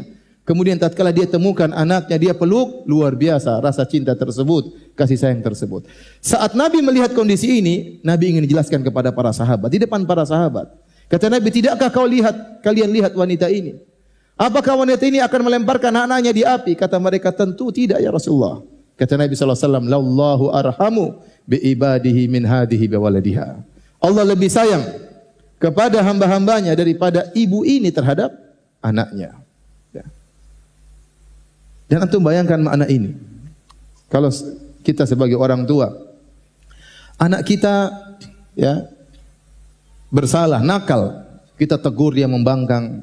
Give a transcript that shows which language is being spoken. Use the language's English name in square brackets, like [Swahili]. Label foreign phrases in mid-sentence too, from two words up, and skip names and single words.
[Indonesian] Kemudian tatkala dia temukan anaknya, dia peluk, luar biasa rasa cinta tersebut, kasih sayang tersebut. Saat Nabi melihat kondisi ini, Nabi ingin menjelaskan kepada para sahabat, di depan para sahabat. Kata Nabi, tidakkah kalian lihat wanita ini? Apakah wanita ini akan melemparkan anaknya di api? Kata mereka, tentu tidak [Arabic] يا رسول الله. [Indonesian] Kata Nabi SAW, [Arabic] "لله أرحم بعباده من هذه بولدها." [Indonesian] Allah lebih sayang kepada hamba-hambanya daripada ibu ini terhadap anaknya. Dan antum bayangkan makna ini. Kalau kita sebagai orang tua, anak kita bersalah, nakal, kita tegur dia membangkang.